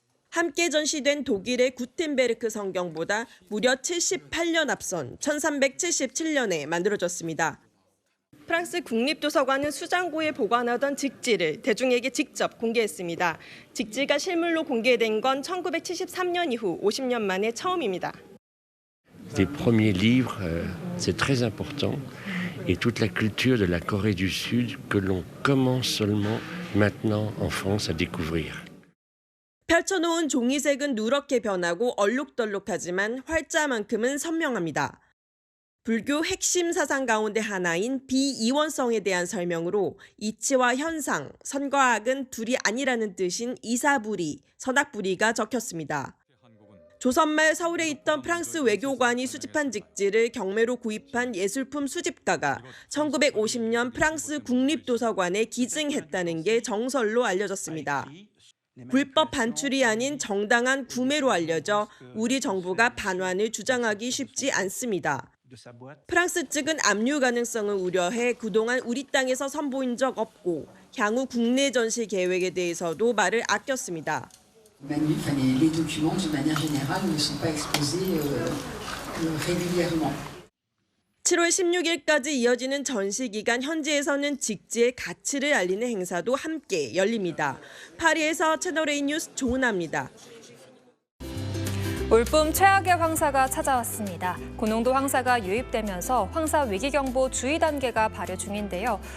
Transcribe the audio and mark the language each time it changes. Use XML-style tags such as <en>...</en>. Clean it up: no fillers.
<ko>함께 전시된 독일의 구텐베르크 성경보다 무려 78년 앞선 1377년에 만들어졌습니다. 프랑스 국립도서관은 수장고에 보관하던 직지를 대중에게 직접 공개했습니다. 직지가 실물로 공개된 건 1973년 이후 50년 만에 처음입니다.</ko> <fr>Des premiers livres, c'est très important. Et toute la culture de la Corée du Sud que l'on commence seulement maintenant en France à découvrir.</fr> <ko>펼쳐놓은 종이색은 누렇게 변하고 얼룩덜룩하지만 활자만큼은 선명합니다. 불교 핵심 사상 가운데 하나인 비이원성에 대한 설명으로 이치와 현상, 선과 악은 둘이 아니라는 뜻인 이사부리, 선악부리가 적혔습니다. 조선말 서울에 있던 프랑스 외교관이 수집한 직지를 경매로 구입한 예술품 수집가가 1950년 프랑스 국립도서관에 기증했다는 게 정설로 알려졌습니다. 불법 반출이 아닌 정당한 구매로 알려져 우리 정부가 반환을 주장하기 쉽지 않습니다. 프랑스 측은 압류 가능성을 우려해 그동안 우리 땅에서 선보인 적 없고 향후 국내 전시 계획에 대해서도 말을 아꼈습니다.</ko> <fr>Les documents, de manière générale, ne sont pas exposés régulièrement.</fr> <ko>7월 16일까지 이어지는 전시 기간 현지에서는 직지의 가치를 알리는 행사도 함께 열립니다. 파리에서 채널A 뉴스 조은아입니다. 올봄 최악의 황사가 찾아왔습니다. 고농도 황사가 유입되면서 황사 위기경보 주의 단계가 발효 중인데요.</ko>